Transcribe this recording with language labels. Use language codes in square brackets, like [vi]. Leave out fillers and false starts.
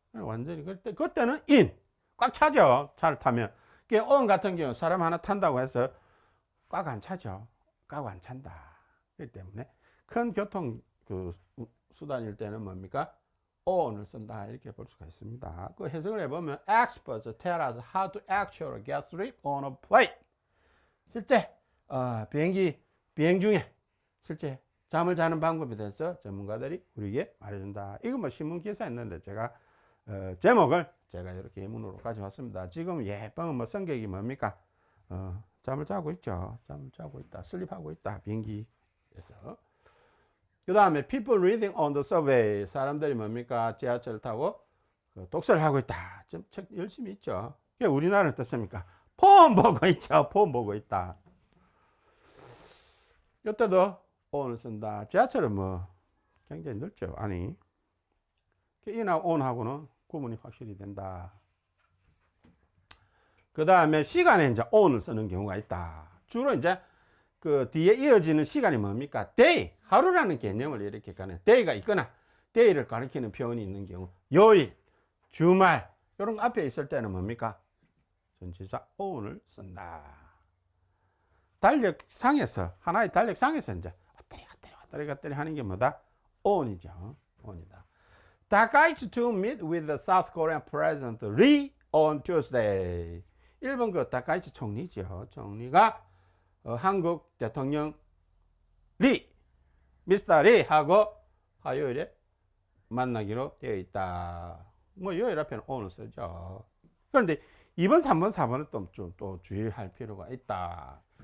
[ko] 완전히 그때는 in 꽉 차죠. 차를 타면. on 같은 경우 사람 하나 탄다고 해서 꽉 안 차죠. 꽉 안 찬다. 그렇기 때문에 큰 교통 그 수단일 때는 뭡니까? on을 쓴다. 이렇게 볼 수가 있습니다. 그 해석을 해보면 [en] experts tell us how to actually get sleep on a plane. [ko] 실제 비행 중에 실제 잠을 자는 방법에 대해서 전문가들이 우리에게 말해준다. 이거 뭐 신문 기사였는데 제가 제목을 제가 이렇게 예문으로 가져왔습니다. 지금 예쁜 뭐 성격이 뭡니까? 잠을 자고 있죠. 잠을 자고 있다. 슬립하고 있다. 비행기에서. 그 다음에 [en] people reading on the subway. [ko] 사람들이 뭡니까? 지하철을 타고 독서를 하고 있다. 좀 책 열심히 있죠. 그게 우리나라는 어떻습니까? 폰 보고 있죠. 폰 보고 있다. 이때도 on을 쓴다. 지하철은 뭐 굉장히 넓죠. 아니, in하고 on하고는 구분이 확실히 된다. 그 다음에 시간에 이제 on을 쓰는 경우가 있다. 주로 이제 그 뒤에 이어지는 시간이 뭡니까? day, 하루라는 개념을 이렇게 가는 day가 있거나 day를 가리키는 표현이 있는 경우, 요일, 주말 이런 거 앞에 있을 때는 뭡니까? 전치사 on을 쓴다. 달력상에서 하나의 달력상에서 이제 왔다리 갔다리 하는 게 뭐다? on이죠. on이다. [en] Takaichi to meet with the South Korean President Lee on Tuesday. [ko] 일본 그 다카이치 총리죠. 총리가 한국 대통령 미스터 리하고 화요일에 만나기로 되어 있다. 뭐 요일 앞에는 on을 쓰죠. 그런데 2번, 3번, 4번은 또 주의할 필요가 있다.